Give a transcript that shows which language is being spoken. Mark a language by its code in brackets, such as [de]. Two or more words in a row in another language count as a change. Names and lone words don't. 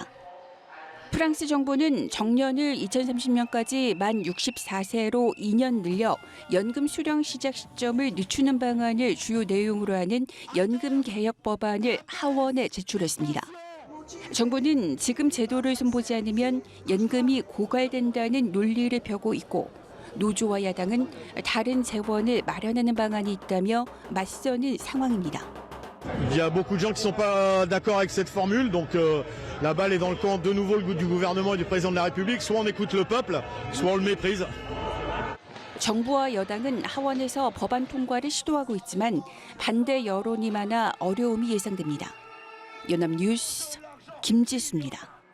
[ko] 프랑스 정부는 정년을 2030년까지 만 64세로 2년 늘려 연금 수령 시작 시점을 늦추는 방안을 주요 내용으로 하는 연금 개혁 법안을 하원에 제출했습니다. 정부는 지금 제도를 손보지 않으면 연금이 고갈된다는 논리를 펴고 있고 노조와 야당은 다른 재원을 마련하는 방안이 있다며 맞서는 상황입니다. [fr] Il y a beaucoup de gens qui ne sont pas d'accord avec cette formule, donc la balle est dans le camp de nouveau du gouvernement et du président de la République. Soit on écoute le peuple, soit on le méprise. [ko] 정부와 여당은 하원에서 법안 통과를 시도하고 있지만 반대 여론이 많아 어려움이 예상됩니다. 연합뉴스 김지수입니다.